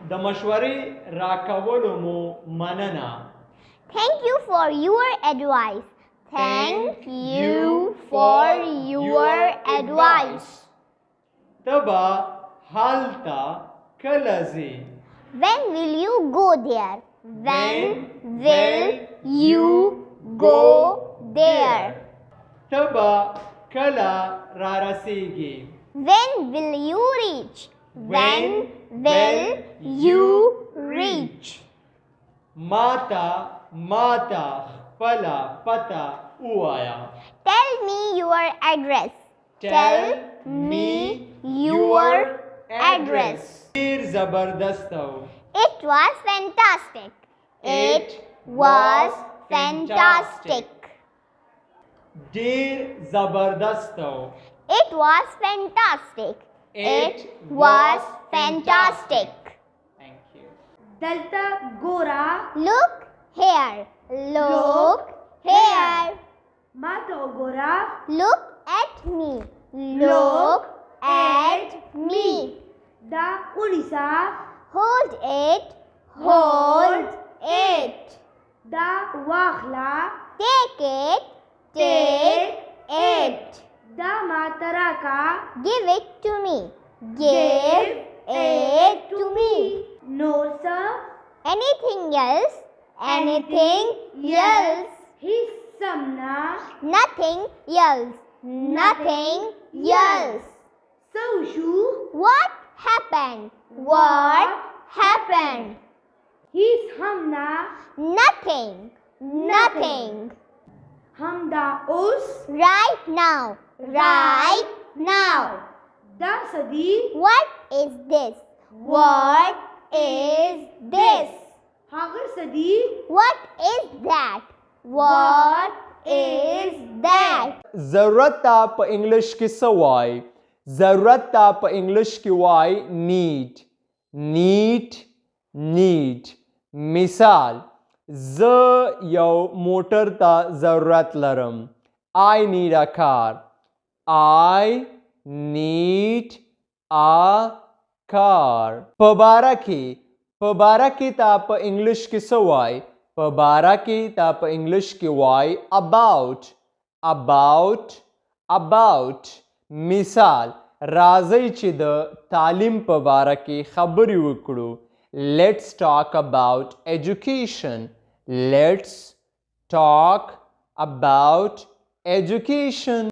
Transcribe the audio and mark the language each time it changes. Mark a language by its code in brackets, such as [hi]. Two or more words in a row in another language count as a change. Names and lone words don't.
[ps] د مشورې راکولو مو مننه. [en] Thank you for your advice. Thank you for your advice. [ps] ته به هلته کله ځې؟ [en] When will you go there? When will you go there? [ps] ته به کله را رسیږې؟ [en] When will you reach? When will you reach? [ps] ماته خپله پته ووایه. [en] Tell me your address. Tell me your address. [ps] ډېر زبردسته و. [en] It was fantastic. It was fantastic. [ps] ډېر زبردسته و. [en] It was fantastic. It was fantastic. Thank you. [ps] دلته ګوره. [en] Look here. Look here. [ps] ما ته وګوره. [en] Look at me. Look at me. [ps] دا ونیسه. [en] Hold it. Hold it. [ps] دا واخله. [en] Take it. Take it. [ps] دا ما ته راکه. [en] Give it to me. Give it to me. [ps] نور څه؟ [en] Anything else? Anything else? [ps] هیڅ سم نه. [en] Nothing else. Nothing else. [ps] څه وشو؟ [en] What happened? What happened? [ps] هیڅ هم نه. [en] Nothing. Nothing. [ps] همدا اوس. [en] Right now. Right now. [ps] دا څه دي؟ [en] What is this? What is this? [ps] هغه څه دي؟ [en] What is that? What is that? [ps] ضرورت ته په انګلش کې څه وایي؟ ضرورت ته په انګلش کې وایي need. مثال زه یو موټر ته ضرورت لرم. [en] I need a car. I need a car. [ps] په باره کې ته په انګلش کې څه وایي؟ په باره کې ته په انګلش کې وایي about. مثال راځئ چې د تعلیم په باره کې خبرې وکړو. [en] Let's talk about education. Let's talk about education.